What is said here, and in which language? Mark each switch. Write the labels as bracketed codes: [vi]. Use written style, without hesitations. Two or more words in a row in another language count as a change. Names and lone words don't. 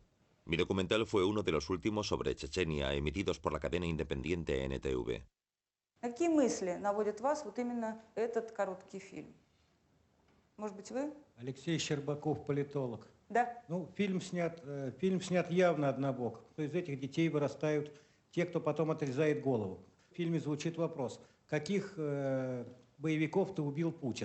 [es] Mi documental fue uno de los últimos sobre Chechenia emitidos por la cadena independiente NTV. [ru] Какие мысли наводит вас вот именно этот короткий фильм? Может быть, вы? Алексей Щербаков, политолог. Да. Ну, фильм снят явно однобоко. То из этих детей вырастают те, кто потом отрезает голову. В фильме звучит вопрос: каких боевиков-то убил Путин?